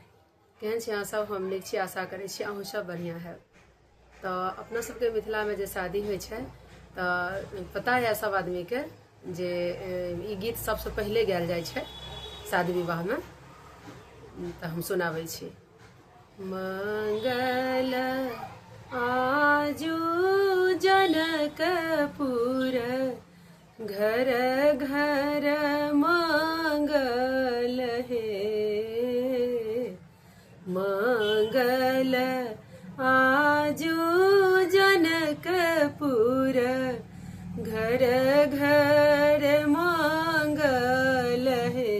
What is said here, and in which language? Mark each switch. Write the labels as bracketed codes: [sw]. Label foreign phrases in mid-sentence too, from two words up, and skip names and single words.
[mai] केहन छी अहाँ सब? हम नीक छी, आशा करै छी अहूँ सब बढ़िया है। तो अपना सबके मिथिला में जे शादी होइ छै तो पता है सब आदमी के जे ई गीत सबसे पहले गायल जाइ छै शादी विवाह में। तो हम सुनाबै छी। मंगल आजू जनकपुर घर घर मंगल हे। मंगल आजू जनकपुर घर घर मंगल हे।